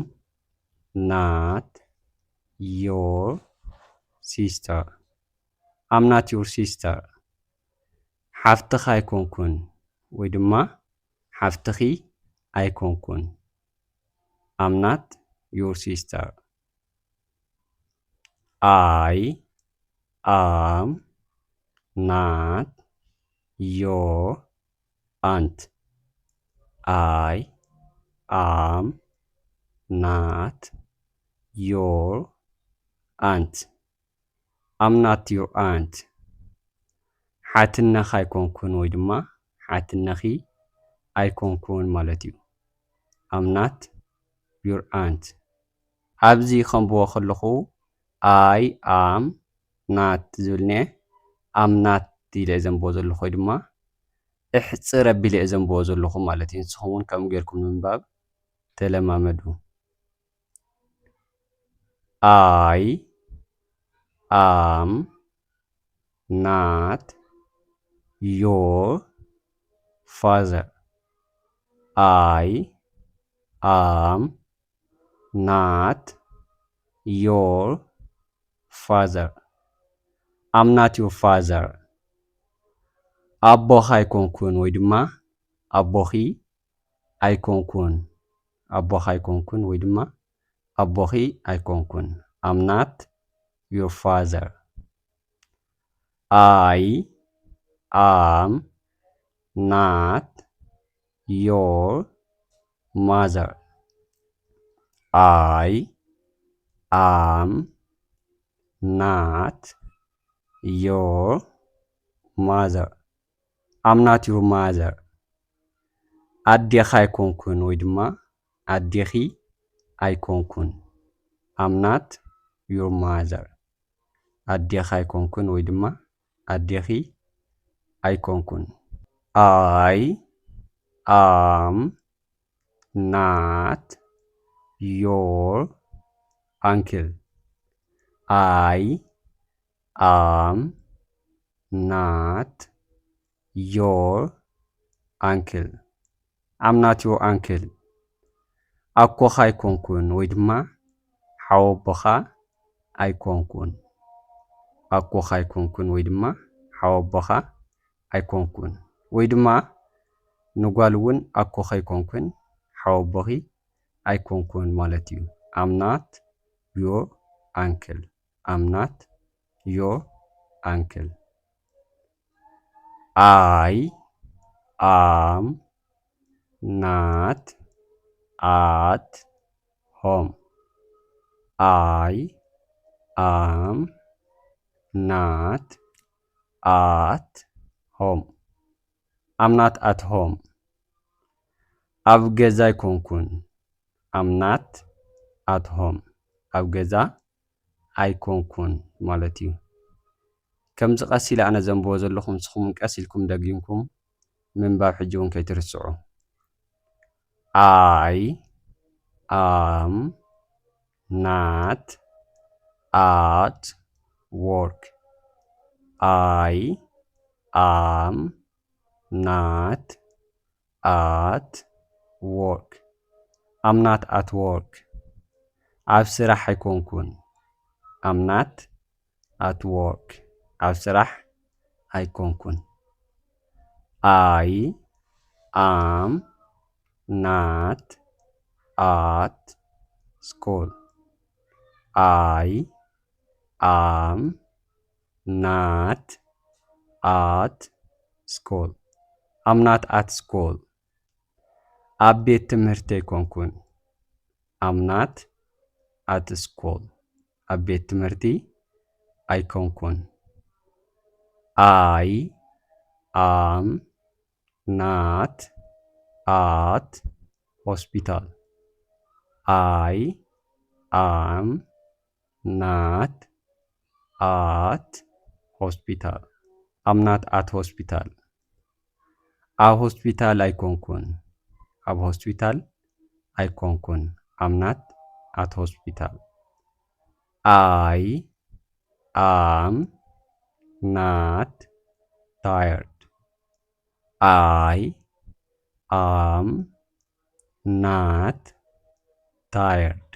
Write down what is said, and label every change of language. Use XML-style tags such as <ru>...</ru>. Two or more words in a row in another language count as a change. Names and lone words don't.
<en>not your sister am not your sister</en> <ti>ሓፍትኻ ኣይኮንኩን ወይ ድማ ሓፍትኺ ኣይኮንኩን።</ti> <en>am not your sister I am not your aunt. I am not your aunt. I'm not your aunt.</en> <ti>ሓትነኻ ኣይኮንኩን ወይ ድማ ሓትነኺ ኣይኮንኩን ማለት እዩ።</ti> <en>I'm not your aunt.</en> <ti>ኣብዚ ከምብዎ ከለኹ</ti> <en>I am not</en> <ti>ዝብልኒ</ti> <en>am not</en> <ti>ኢለ ዘንብቦ ዘለኹ ወይ ድማ እሕፅር ኣቢለ እየ ዘንብቦ ዘለኹ ማለት እዩ። ንስኹም እውን ከምኡ ጌርኩም ንምንባብ ተለማመዱ።</ti> <en>I am not your father. I am not your father. I'm not your father.</en> <ti>ኣቦኻ ኣይኮንኩን ወይ ድማ ኣቦኺ ኣይኮንኩን። ኣቦኻ ኣይኮንኩን ወይ ድማ ኣቦኺ ኣይኮንኩን።</ti> <en>I'm not your father. I am not your mother. I am not your mother. I'm not your mother.</en> <ti>ኣዴኻ ኣይኮንኩን ወይ ድማ ኣዴኺ ኣይኮንኩን።</ti> <en>I'm not your mother.</en> <ti>ኣዴኻ ኣይኮንኩን ወይ ድማ ኣዴኺ ኣይኮንኩን።</ti> <en>I am not your uncle. I am not your uncle. I'm not your uncle.</en> <ti>ኣኮኻ ኣይኮንኩን ወይ ድማ ሓወቦኻ ኣይኮንኩን። ኣኮኻ ኣይኮንኩን ወይ ድማ ሓወቦኻ ኣይኮንኩን። ወይ ድማ ንጓል እውን ኣኮኻ ኣይኮንኩን ሓወቦኺ ኣይኮንኩን ማለት እዩ።</ti> <en>I'm not your uncle. I'm not your uncle. I am not at home. I am not at home. I'm not at home.</en> <ti>ኣብ ገዛ ኣይኮንኩን።</ti> <en>I'm not at home. ኣብ ገዛ ኣይኮንኩን ማለት እዩ። ከምዚ ቀስ ኢለ ኣነ ዘንብቦ ዘለኹ ንስኹም ቀስ ኢልኩም ደጊምኩም ምንባብ ሕጂ እውን ከይትርስዑ። I am not at work. I am not at work. I'm not at work.</en> <ti>ኣብ ስራሕ ኣይኮንኩን።</ti> <en>I'm not at work.</en> <ti>ኣብ ስራሕ ኣይኮንኩን።</ti> <en>I am not at school. I am not at school. I'm not at school.</en> <ti>ኣብ ቤት ትምህርቲ ኣይኮንኩን።</ti> <en>I'm not at school.</en> <ti>ኣብ ቤት ትምህርቲ ኣይኮንኩን።</ti> <en>I am not at hospital. I am not at hospital. I'm not at hospital.</en> <ti>ኣብ ሆስፒታል ኣይኮንኩን። ኣብ ሆስፒታል ኣይኮንኩን።</ti> <en>I'm not at hospital. I am not tired. I am not tired.</en>